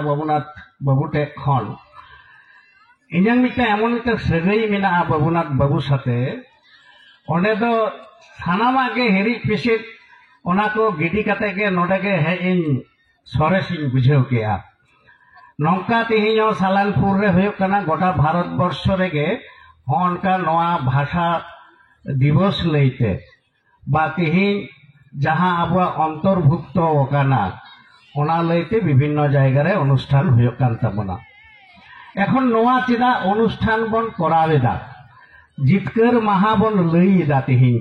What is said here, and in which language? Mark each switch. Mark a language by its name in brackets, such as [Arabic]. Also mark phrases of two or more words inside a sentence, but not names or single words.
[Santali] बाबुनाथ बाबू टे खन इन्यान मिटा एमन मिटा सगई मेना बाबुनाथ बाबू साथे ओंडे दो सानाम आगे हेरी पिसित ओना को गिडी कते के नोडे के हे इन सरेसिन बुझेव केया नौका तिहिनो सालानपुर रे हुयो कना गोटा भारत वर्ष रे के होनका नवा भाषा दिवस लईते बा तिहिन जहां आबुआ अंतर्भुक्त ओकाना ओना लईते विभिन्न जायगा रे अनुष्ठान हुयो कान ताबोना एखन नवा चिदा अनुष्ठान बन करावेदा जितकर माहा बन लईदा तिहिन